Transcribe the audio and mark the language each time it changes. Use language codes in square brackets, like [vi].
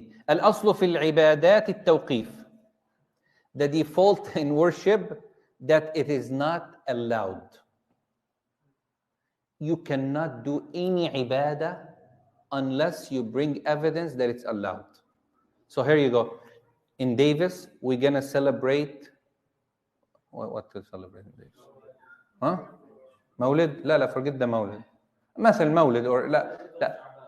[ar] الأصل في العبادات التوقيف. [en] The default in worship that it is not allowed. You cannot do any ibadah unless you bring evidence that it's allowed. So here you go. In Davis, we're gonna celebrate. What to celebrate in Davis? [ar] مولد? [en] لا, forget the مولد. [ar] مثل مولد or لا.